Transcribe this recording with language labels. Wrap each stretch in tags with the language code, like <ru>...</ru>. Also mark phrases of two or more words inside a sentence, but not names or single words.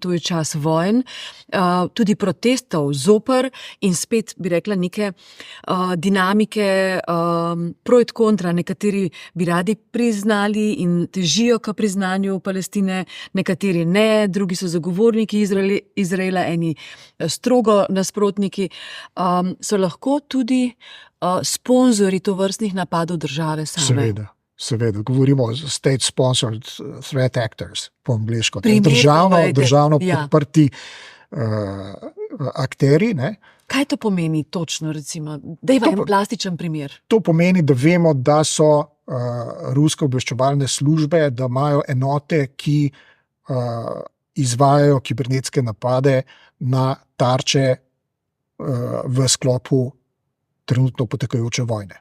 <sl>to je čas vojn, tudi protestov zoper in spet, bi rekla, neke dinamike</sl> <la>pro et kontra,</la> <sl>nekateri bi radi priznali in težijo k priznanju Palestine, nekateri ne, drugi so zagovorniki Izraela, eni strogo nasprotniki, so lahko tudi sponzorji tovrstnih napadov države same. Seveda, govorimo o</sl> <en>state-sponsored threat actors,</en> <sl>po angleško. Državno podprti akteri. Kaj to pomeni točno, recimo? Dajva en plastičen primer. To pomeni, da vemo, da so ruske obveščevalne službe, da imajo enote, ki izvajajo kibernetske napade na tarče v sklopu trenutno potekajoče vojne.</sl>